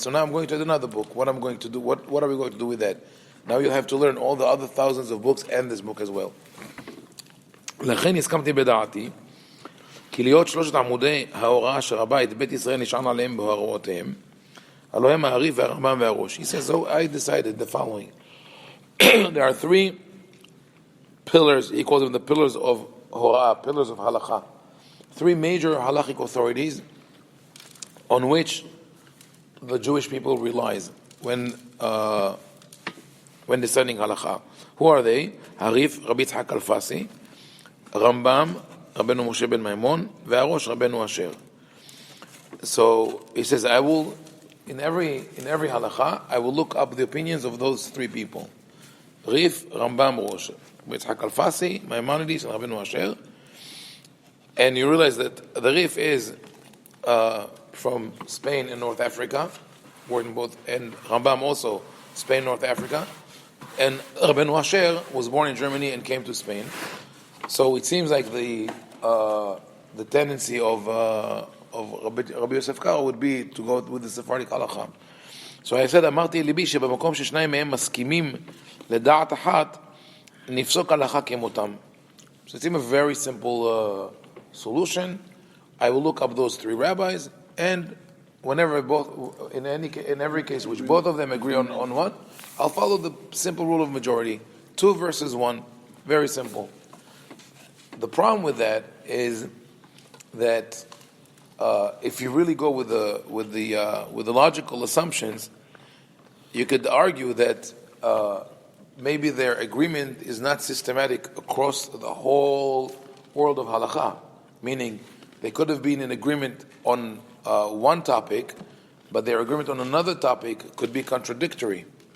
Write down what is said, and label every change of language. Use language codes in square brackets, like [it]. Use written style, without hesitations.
[en] So now I'm going to another book. What I'm going to do? What are we going to do with that? Now you'll have to learn all the other thousands of books and this book as well. [he] לכן הסכמתי בדעתי כי להיות שלושת עמודי ההוראה שרבה את בית ישראל נשען עליהם בהוראותיהם הלוא הם העריף והרמב"ם והראש. [en] He says, so I decided the following. There are three pillars, he calls them the pillars of hora'ah, pillars of halakha. Three major halachic authorities on which the Jewish people relies when deciding halakha. Who are they? Harif, Rabbi Yitzhak Alfasi, Rambam, Rabbeinu Moshe ben Maimon, Ve'arosh, Rabbeinu Asher. So he says, I will, in every halakha, I will look up the opinions of those three people. Rif, Rambam, Rosh, Rabbi Yitzhak Alfasi, Maimonides, and Rabbeinu Asher. And you realize that the Rif is from Spain and North Africa, born in both, and Rambam also Spain, North Africa, and Rabbeinu Asher was born in Germany and came to Spain. So it seems like the tendency of Rabbi Yosef Karo would be to go with the Sephardic halakha. So I said, [he] אמרתי ליבי שבמקום ששניים מהם מסכימים לדעת אחת, נפסוק הלכה כמותם. [en] So it seems a very simple solution. I will look up those three rabbis and whenever in every case which both of them agree on what, I'll follow the simple rule of majority. 2 versus 1, very simple. The problem with that is that if you really go with the logical assumptions, you could argue that maybe their agreement is not systematic across the whole world of halakha, meaning they could have been in agreement on one topic, but their agreement on another topic could be contradictory.